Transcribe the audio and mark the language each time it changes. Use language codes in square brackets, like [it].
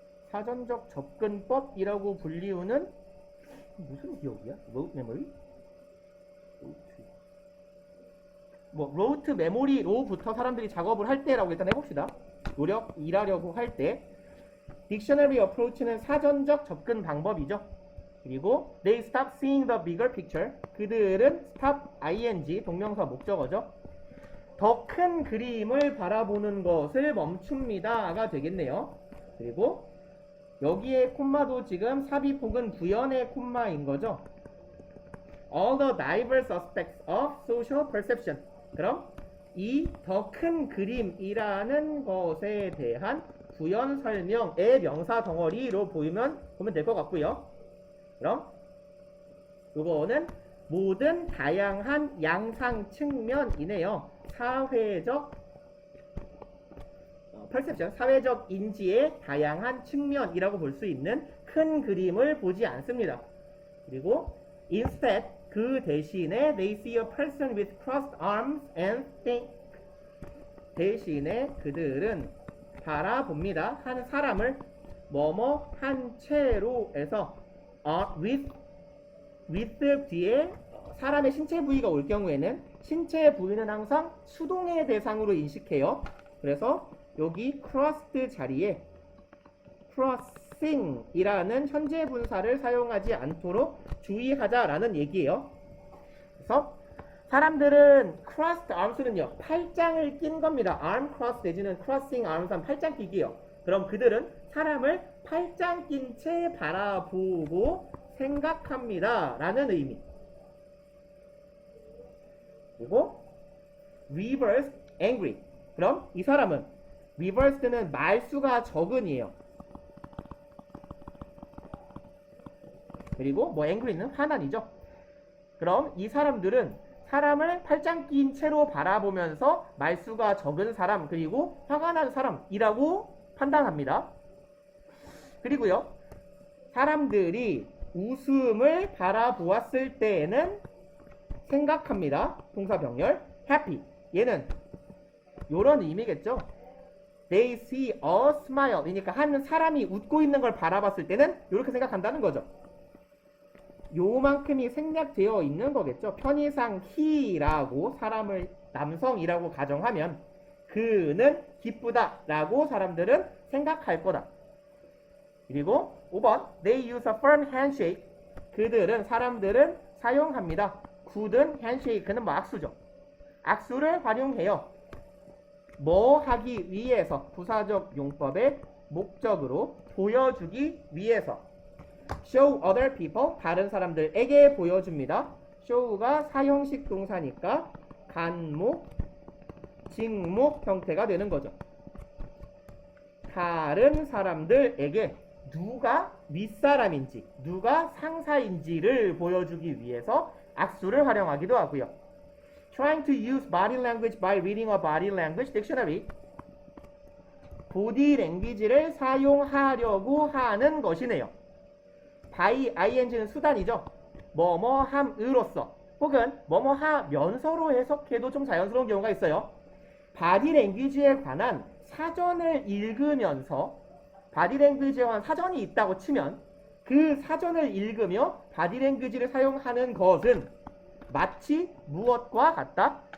[ko] 사전적 접근법이라고 불리우는 무슨 기억이야? 로트 메모리? 로트 메모리로부터 사람들이 작업을 할 때라고 일단 해봅시다. 일하려고 할 때 딕셔너리 어프로치는 사전적 접근 방법이죠. 그리고 [en] they stop seeing the bigger picture. [ko] 그들은 stop ing 동명사 목적어죠. 더 큰 그림을 바라보는 것을 멈춥니다가 되겠네요. 그리고 여기에 콤마도 지금 삽입 혹은 부연의 콤마인 거죠. [en] All the diverse aspects of social perception. [ko] 그럼 이 더 큰 그림이라는 것에 대한 부연 설명의 명사 덩어리로 보면 될 것 같고요. 그럼 이거는 모든 다양한 양상 측면이네요. 사회적 perception, 사회적 인지의 다양한 측면이라고 볼 수 있는 큰 그림을 보지 않습니다. 그리고 [en] instead [ko] 그 대신에 [en] they see a person with crossed arms and think. [ko] 대신에 그들은 바라봅니다. 한 사람을 뭐뭐 한 채로에서 with 뒤에 사람의 신체 부위가 올 경우에는 신체 부위는 항상 수동의 대상으로 인식해요. 그래서 여기 crossed 자리에 crossing이라는 현재 분사를 사용하지 않도록 주의하자라는 얘기예요. 그래서 사람들은 crossed arms는요, 팔짱을 낀 겁니다. arm cross 내지는 [en] crossing arms [ko] 한 팔짱 끼기요. 그럼 그들은 사람을 팔짱 낀 채 바라보고 생각합니다. 라는 의미. [en] 그리고 reversed angry. [ko] 그럼 이 사람은 reversed는 말수가 적은이에요. 그리고 angry는 화난이죠. 그럼 이 사람들은 사람을 팔짱 낀 채로 바라보면서 말수가 적은 사람 그리고 화가 난 사람이라고 판단합니다. 그리고요, 사람들이 웃음을 바라보았을 때에는 생각합니다. 동사 병렬 happy. 얘는 요런 의미겠죠. [en] They see a smile. [ko] 그러니까 한 사람이 웃고 있는 걸 바라봤을 때는 이렇게 생각한다는 거죠. 요만큼이 생략되어 있는 거겠죠. 편의상 he라고 사람을 남성이라고 가정하면 그는 기쁘다 라고 사람들은 생각할 거다. 그리고 5번 [en] They use a firm handshake. [ko] 사람들은 사용합니다. 굳은 handshake는 악수죠. 악수를 활용해요. 뭐 하기 위해서, 부사적 용법의 목적으로 보여주기 위해서. [en] show other people, [ko] 다른 사람들에게 보여줍니다. show가 사형식 동사니까 간목, 직목 형태가 되는 거죠. 다른 사람들에게 누가 윗사람인지, 누가 상사인지를 보여주기 위해서 악수를 활용하기도 하고요. [en] Trying to use body language by reading a body language dictionary. [ko] 보디 랭귀지를 사용하려고 하는 것이네요. by ing는 수단이죠. 뭐뭐함으로써 혹은 뭐뭐하면서로 해석해도 좀 자연스러운 경우가 있어요. 바디랭귀지에 관한 사전을 읽으면서 바디랭귀지에 관한 사전이 있다고 치면 그 사전을 읽으며 바디랭귀지를 사용하는 것은 마치 무엇과 같다?